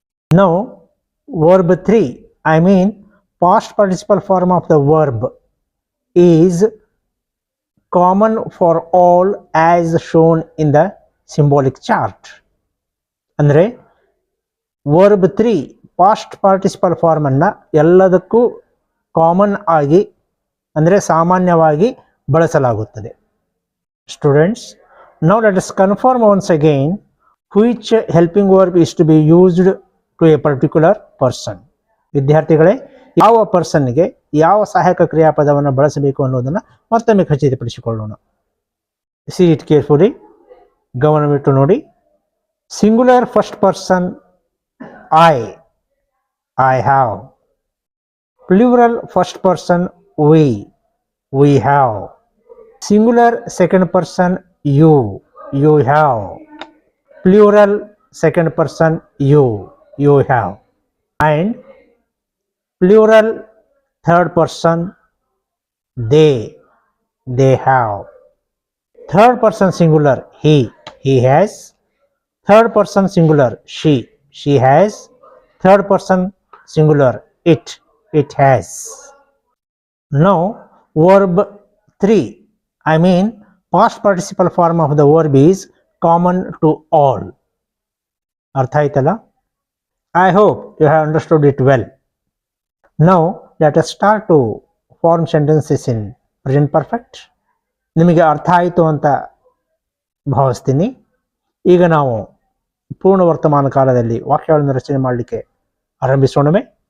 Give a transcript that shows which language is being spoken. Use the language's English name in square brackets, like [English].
[English] Now verb 3, I mean past participle form of the verb is common for all as shown in the symbolic chart. [Kannada] ಅಂದರೆ verb 3 past participle ಫಾರ್ಮನ್ನು ಎಲ್ಲದಕ್ಕೂ common ಆಗಿ, ಅಂದರೆ ಸಾಮಾನ್ಯವಾಗಿ ಬಳಸಲಾಗುತ್ತದೆ. [English] Students, now let us confirm once again which helping verb is to be used to a particular person. [Kannada] ವಿದ್ಯಾರ್ಥಿಗಳೇ, ಯಾವ ಪರ್ಸನ್ಗೆ ಯಾವ ಸಹಾಯಕ ಕ್ರಿಯಾಪದವನ್ನು ಬಳಸಬೇಕು ಅನ್ನೋದನ್ನು ಮತ್ತೊಮ್ಮೆ ಖಚಿತಪಡಿಸಿಕೊಳ್ಳೋಣ. [English] see it carefully, [Kannada] ಗಮನವಿಟ್ಟು ನೋಡಿ. [English] Singular first person I have. Plural first person we, we have. Singular second person you, you have. Plural second person you, you have. And plural third person they have. Third person singular he has. Third person singular she has. Third person singular it has. Now verb 3, I mean past participle form of the verb is common to all. [Kannada] ಅರ್ಥ ಆಯ್ತಲ್ಲ? [English] I hope you have understood it well. Now let us start to form sentences in present perfect. [Kannada] ನಿಮಗೆ ಅರ್ಥ ಆಯಿತು ಅಂತ ಭಾವಿಸ್ತೀನಿ. ಈಗ ನಾವು ಪೂರ್ಣ ವರ್ತಮಾನ ಕಾಲದಲ್ಲಿ ವಾಕ್ಯಗಳನ್ನು ರಚನೆ ಮಾಡಲಿಕ್ಕೆ ಆರಂಭಿಸೋಣವೇ.